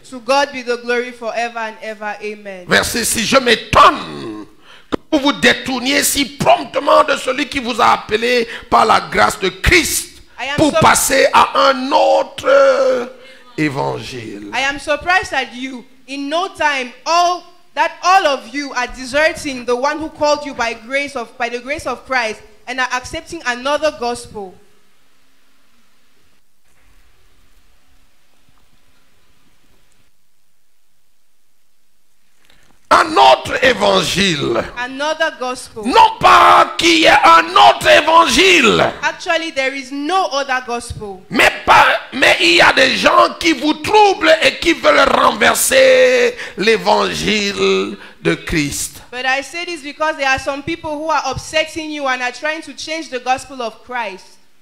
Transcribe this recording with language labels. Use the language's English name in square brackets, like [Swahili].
[English] To God be the glory forever and ever. Amen. [French] Verset 6. Je m'étonne que vous vous détourniez si promptement de celui qui vous a appelé par la grâce de Christ pour passer à un autre évangile. [English] I am surprised at you. In no time, all of you are deserting the one who called you by the grace of Christ and are accepting another gospel. [French] Un autre évangile. [English] Another gospel. [French] Non pas qu'il y ait un autre évangile. [English] Actually, there is no other gospel. [French] Mais il y a des gens qui vous troublent et qui veulent renverser l'évangile de Christ. [English] But I say this because there are some people who are upsetting you and are trying to change the gospel of Christ.